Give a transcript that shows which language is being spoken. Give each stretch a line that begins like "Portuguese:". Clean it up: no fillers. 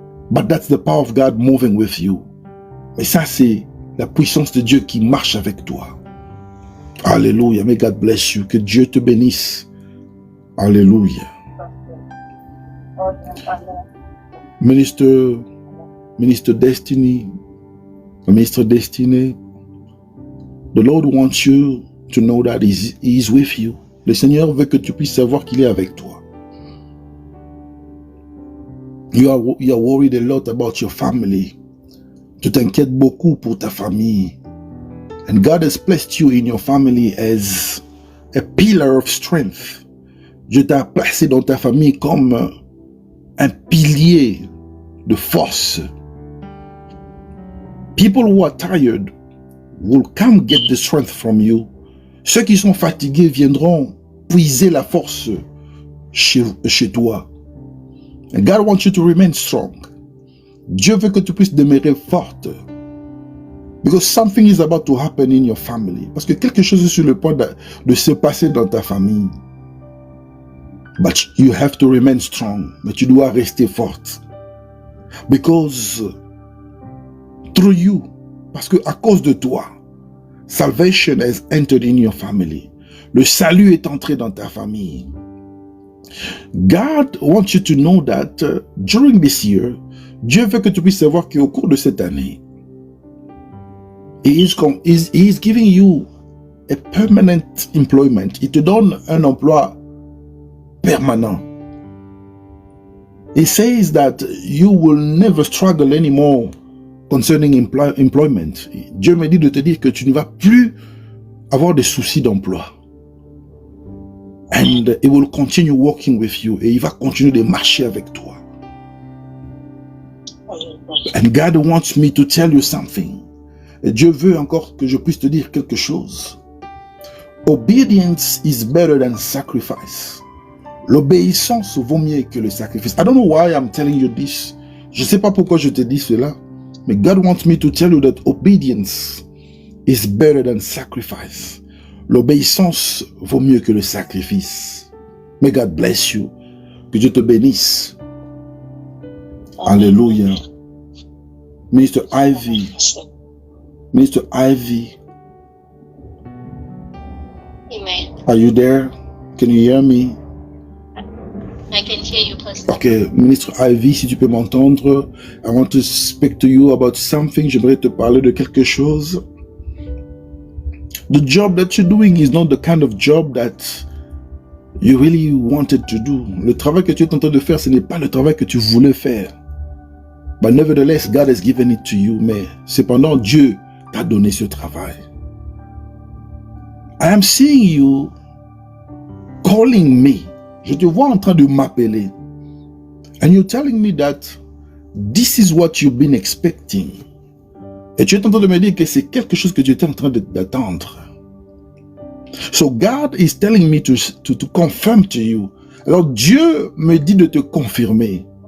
English: But that's the power of God moving with you.
French: Et ça, c'est la puissance de Dieu qui marche avec toi. Alléluia.
English: May God bless you.
French: Que Dieu te bénisse. Alléluia.
English: Ministre Destiny, Ministre Destiné, the Lord wants you to know that He is with you.
French: Le Seigneur veut que tu puisses savoir qu'il est avec toi.
English: You are worried a lot about your family.
French: Tu t'inquiètes beaucoup pour ta famille.
English: And God has placed you in your family as a pillar of strength.
French: Dieu t'a placé dans ta famille comme un pilier de force.
English: People who are tired will come get the strength from you.
French: Ceux qui sont fatigués viendront puiser la force chez toi.
English: And God wants you to remain strong.
French: Dieu veut que tu puisses demeurer forte.
English: Because something is about to happen in your family.
French: Parce que quelque chose est sur le point de se passer dans ta famille.
English: But you have to remain strong.
French: Mais tu dois rester forte.
English: Because through you,
French: parce que à cause de toi,
English: salvation has entered in your family.
French: Le salut est entré dans ta famille.
English: God wants you to know that during this year,
French: Dieu veut que tu puisses savoir qu'au cours de cette année,
English: He is giving you a permanent employment.
French: Il te donne un emploi permanent.
English: He says that you will never struggle anymore concerning employment.
French: Dieu me dit de te dire que tu ne vas plus avoir de soucis d'emploi.
English: And He will continue working with you.
French: Et il va continuer de marcher avec toi.
English: And God wants me to tell you something.
French: Et Dieu veut encore que je puisse te dire quelque chose.
English: Obedience is better than sacrifice.
French: L'obéissance vaut mieux que le sacrifice.
English: I don't know why I'm telling you this.
French: Je ne sais pas pourquoi je te dis cela.
English: Mais God wants me to tell you that obedience is better than sacrifice.
French: L'obéissance vaut mieux que le sacrifice.
English: May God bless you.
French: Que Dieu te bénisse. Alléluia.
English: Minister Ivy. Minister Ivy. Amen. Are you there? Can you hear me? I can hear you, Pastor. Okay, Ministre Ivy,
French: si tu peux m'entendre,
English: I want to speak to you about something.
French: J'aimerais te parler de quelque chose.
English: The job that you're doing is not the kind of job that you really wanted to do.
French: Le travail que tu es en train de faire, ce n'est pas le travail que tu voulais faire.
English: But nevertheless, God has given it to you.
French: Mais cependant, Dieu t'a donné ce travail.
English: I am seeing you calling me.
French: Je te vois en train de m'appeler.
English: And you're telling me that this is what you've been expecting.
French: Et tu es en train de me dire que c'est quelque chose que tu étais en train d'attendre.
English: So God is telling me to confirm to you.
French: Alors Dieu me dit de te confirmer.